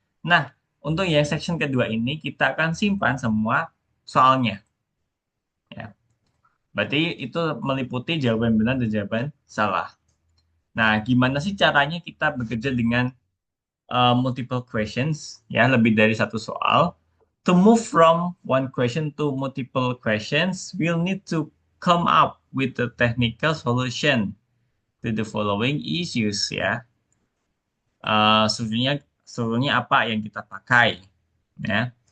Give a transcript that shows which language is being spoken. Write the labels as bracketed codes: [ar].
[id] Nah, untuk yang section kedua ini kita akan simpan semua soalnya. Ya, berarti itu meliputi jawaban benar dan jawaban salah. Nah, gimana sih caranya kita bekerja dengan [en] multiple questions, [id] ya, lebih dari satu soal? [en] To move from one question to multiple questions, we'll need to come up with a technical solution to the following issues, ya. [id] Sebetulnya apa yang kita pakai, ya?